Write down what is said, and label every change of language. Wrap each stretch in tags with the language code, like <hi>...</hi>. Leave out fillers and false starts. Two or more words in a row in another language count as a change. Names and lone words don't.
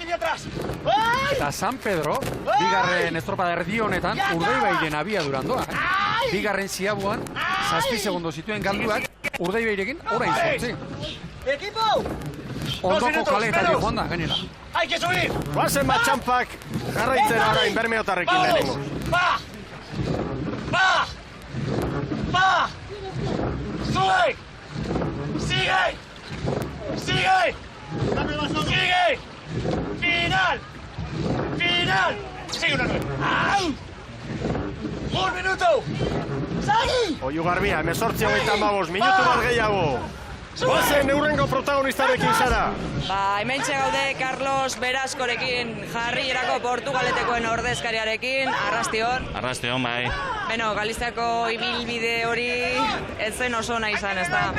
<eu>Eta San Pedro, bigarren estropada erdi honetan, Urdaibairen abiaduran doa. Bigarren ziabuan, 7 segundo zituen galduak, Urdaibairekin orain zortzi. Ondoko kaleetatik joan da, gainera. Guazen batxampak, jarraitzera orain bermeotarrekin lehenengo.</eu> <es>Sube! Sigue! Sigue! ¡Final! ¡Final! ¡Sigue una 9! ¡Au! ¡Un minuto! ¡Sagi!</es> <eu>Oiu Garbia, 18:35, minutu bat gehiago. Guazen neurrengo protagonistarekin, Sara. Hementxe gaude Carlos Beraskorekin, jarrierako Portugaletekoen ordezkariarekin, arrastion. Arrastion, bai. Beno, Galiziako ibilbide hori ez zen oso ona izan, ez da?</eu>